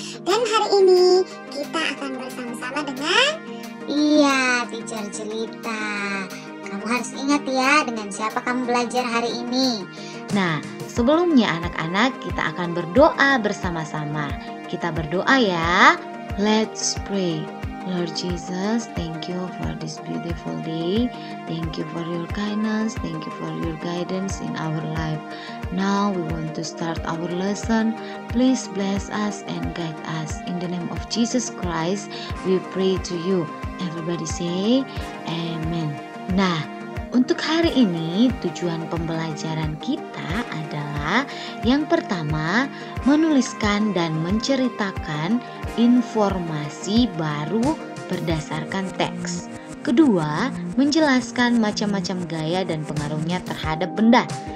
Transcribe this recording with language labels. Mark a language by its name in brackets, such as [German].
[Indonesian] Dan hari ini kita akan bersama-sama dengan Teacher Jelita. Kamu harus ingat ya dengan siapa kamu belajar hari ini. Nah, sebelumnya anak-anak kita akan berdoa bersama-sama. Kita berdoa ya. [English] Let's pray. Lord Jesus, thank you for this beautiful day. Thank you for your kindness. Thank you for your guidance in our life. Now we want to start our lesson. Please bless us and guide us. In the name of Jesus Christ, we pray to you. Everybody say amen. [Indonesian] Nah, untuk hari ini tujuan pembelajaran kita adalah yang pertama menuliskan dan menceritakan informasi baru berdasarkan teks. Kedua, menjelaskan macam-macam gaya dan pengaruhnya terhadap benda.